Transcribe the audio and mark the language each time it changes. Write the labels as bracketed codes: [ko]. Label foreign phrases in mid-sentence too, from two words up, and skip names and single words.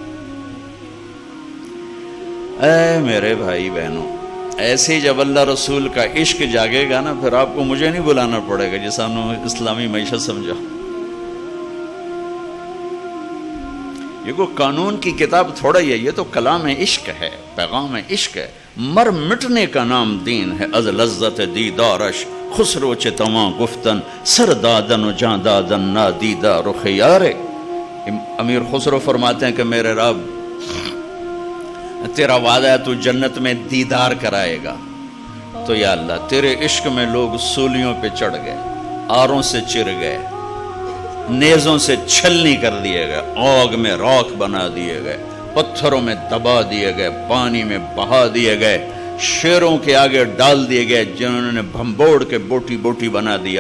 [ur] اے میرے بھائی بہنوں، ایسے جب اللہ رسول کا عشق جاگے گا نا، پھر آپ کو مجھے نہیں بلانا پڑے گا جیسا ہم نے اسلامی معیشت سمجھا. یہ کوئی قانون کی کتاب تھوڑا ہی ہے، یہ تو کلام عشق ہے، پیغام عشق ہے. مر مٹنے کا نام دین ہے، [fa] از لذت دیدارش خسرو چتواں گفتن سر دادن و جان دادن نادیدہ رخ یارے. [ur] امیر خسرو فرماتے ہیں کہ میرے رب، تیرا وعدہ ہے تو جنت میں دیدار کرائے گا، تو یا اللہ تیرے عشق میں لوگ سولیوں پہ چڑھ گئے، آروں سے چر گئے، نیزوں سے چھلنی کر دیے گئے، آگ میں راکھ بنا دیے گئے، پتھروں میں دبا دیے گئے، پانی میں بہا دیے گئے، شیروں کے آگے ڈال دیے گئے جنہوں نے بھمبوڑ کے بوٹی بوٹی بنا دیا.